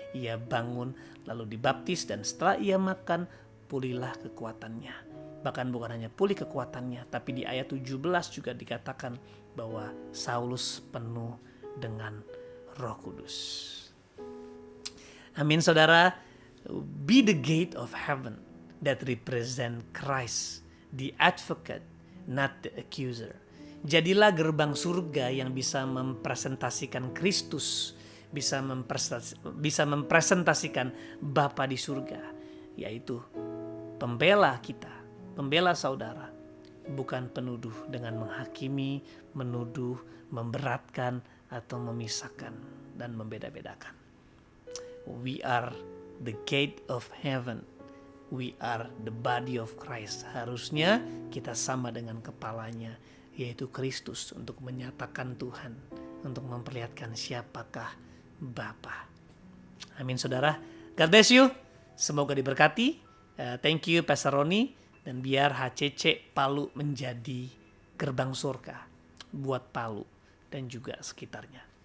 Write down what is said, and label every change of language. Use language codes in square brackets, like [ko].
[id] Ia bangun lalu dibaptis, dan setelah ia makan pulihlah kekuatannya. Bahkan bukan hanya pulih kekuatannya, tapi di ayat 17 juga dikatakan bahwa Saulus penuh dengan Roh Kudus. Amin saudara. [en] Be the gate of heaven that represent Christ, the advocate, not the accuser. [id] Jadilah gerbang surga yang bisa mempresentasikan Kristus, bisa mempresentasikan Bapa di surga, yaitu pembela kita, pembela saudara, bukan penuduh dengan menghakimi, menuduh, memberatkan, atau memisahkan dan membeda-bedakan. [en] We are the gate of heaven. We are the body of Christ. [id] Harusnya kita sama dengan kepalanya, yaitu Kristus, untuk menyatakan Tuhan, untuk memperlihatkan siapakah Bapa. Amin saudara. [en] God bless you. [id] Semoga diberkati. [en] Thank you Pastor Roni. [id] Dan biar HCC Palu menjadi gerbang surga buat Palu dan juga sekitarnya.